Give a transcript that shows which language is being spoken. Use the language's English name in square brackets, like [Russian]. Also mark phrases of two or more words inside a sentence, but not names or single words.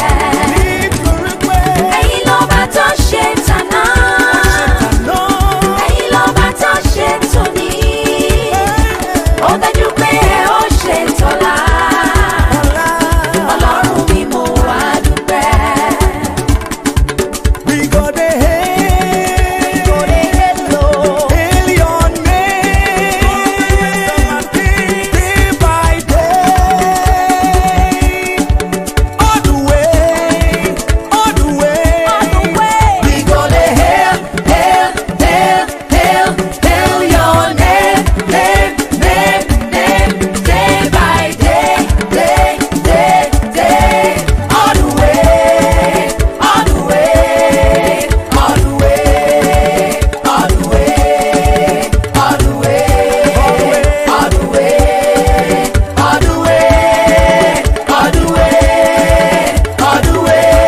[Yoruba] nítorí pé Ẹ̀yin lọ́ba tó ṣe tàná. tàná. Ẹ̀yin lọ́ba tó ṣe tòní. Ó dájú pé ẹ ó ṣe tọ̀la. Ọlọ́run mi mo wá dúpẹ́. [Nigerian Pidgin] We go dey hail your name day by day, all the way, all the way. We go dey hail, hail, hail, hail, hail your name, name, name, name, day by day, day, day, day, all the way, all the way, all the way, all the way, all the way, all the way, all the way, all the way, all the way.